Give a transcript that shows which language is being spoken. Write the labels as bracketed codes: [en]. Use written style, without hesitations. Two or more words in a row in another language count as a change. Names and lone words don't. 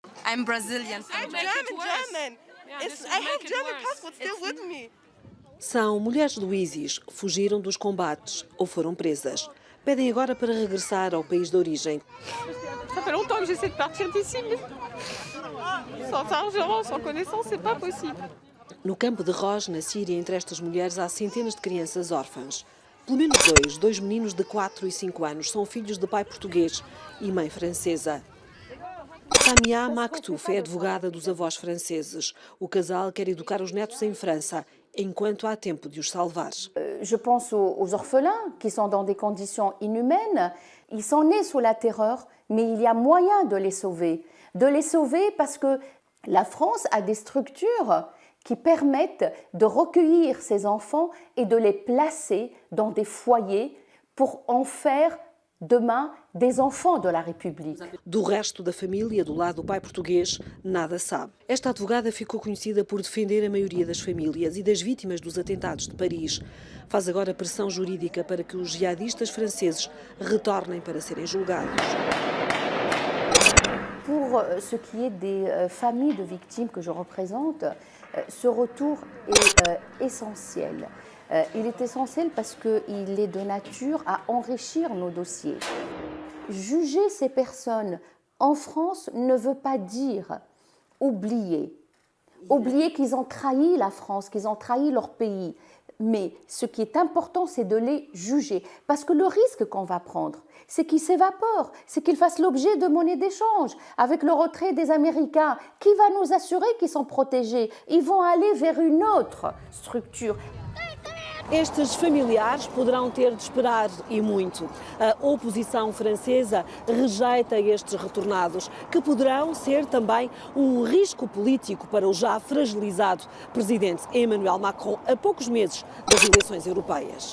[en] I'm Brazilian. I'm German. I have German passport still with me. [pt] São mulheres do ISIS, fugiram dos combates ou foram presas. Pedem agora para regressar ao país de origem. [fr] Ça fait longtemps que j'essaie de partir d'ici, mais sans argent, sans connaissance, c'est pas possible. [pt] No campo de Roj, na Síria, entre estas mulheres há centenas de crianças órfãs. Pelo menos dois meninos de 4 e 5 anos, são filhos de pai português e mãe francesa. Samia Maktouf é advogada dos avós franceses. O casal quer educar os netos em França, enquanto há tempo de os salvar. [fr] Je pense aux orphelins qui sont dans des conditions inhumaines. Ils sont nés sous la terreur, mais il y a moyen de les sauver. De les sauver parce que la France a des structures qui permettent de recueillir ces enfants et de les placer dans des foyers pour en faire demain des enfants de la République. [pt] Do resto da família, do lado do pai português, nada sabe. Esta advogada ficou conhecida por defender a maioria das famílias e das vítimas dos atentados de Paris. Faz agora pressão jurídica para que os jihadistas franceses retornem para serem julgados. [fr] Pour ce qui est des familles de victimes que je représente, ce retour est essentiel. Il est essentiel parce qu'il est de nature à enrichir nos dossiers. Juger ces personnes en France ne veut pas dire oublier. Oublier qu'ils ont trahi la France, qu'ils ont trahi leur pays. Mais ce qui est important, c'est de les juger. Parce que le risque qu'on va prendre, c'est qu'ils s'évaporent, c'est qu'ils fassent l'objet de monnaie d'échange. Avec le retrait des Américains, qui va nous assurer qu'ils sont protégés? Ils vont aller vers une autre structure. [pt] Estes familiares poderão ter de esperar e muito. A oposição francesa rejeita estes retornados, que poderão ser também um risco político para o já fragilizado presidente Emmanuel Macron a poucos meses das eleições europeias.